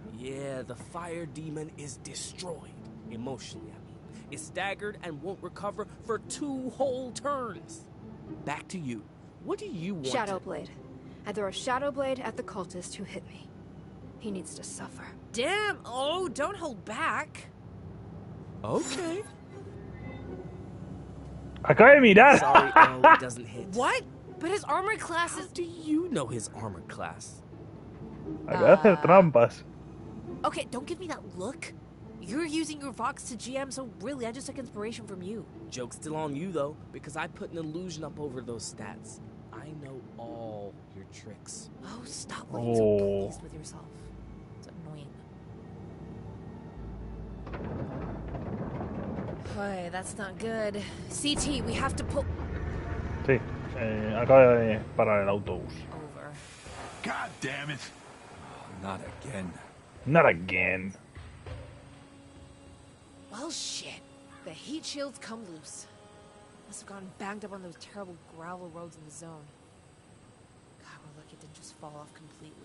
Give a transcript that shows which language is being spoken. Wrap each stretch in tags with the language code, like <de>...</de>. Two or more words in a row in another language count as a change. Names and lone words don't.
<en>Yeah, the fire demon is destroyed. Emotionally, I mean. Is staggered and won't recover for 2 whole turns. Back to you. What do you want? Shadowblade. I throw a Shadowblade at the cultist who hit me. He needs to suffer. Damn! Oh, don't hold back. Okay.</en> <es>Acaba de mirar.</es> <en>Sorry, oh, it doesn't hit. What? But his armor class is... How do you know his armor class?</en> <es>Acaba de hacer trampas.</es> <en>Okay, don't give me that look. You're using your Vox to GM, so really, I just took inspiration from you. Joke's still on you, though, because I put an illusion up over those stats. I know all your tricks. Oh, stop looking so pleased with yourself. It's annoying. Boy, that's not good. CT, we have to pull...</en> <es>Sí, acaba de parar el autobús.</es> <en>Over. God damn it. Not again. Not again. Well, shit. The heat shields come loose. Must have gotten banged up on those terrible gravel roads in the zone. God, we're lucky it didn't just fall off completely.</en>